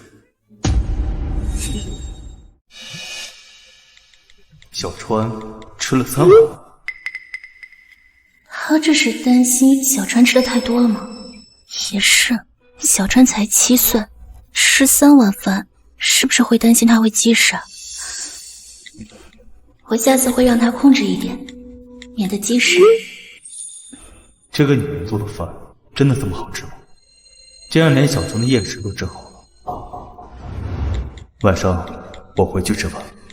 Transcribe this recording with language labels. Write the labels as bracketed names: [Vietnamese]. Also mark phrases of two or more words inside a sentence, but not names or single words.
[Chinese] 小川吃了3碗。他這是擔心小川吃的太多了嗎？也是，小川才7歲，吃3碗飯，是不是會擔心他會積食啊？我下次會讓他控制一點，免得積食。這個女人做的飯真的這麼好吃嗎？竟然連小川的厭食都治好了。晚上我回去吃飯。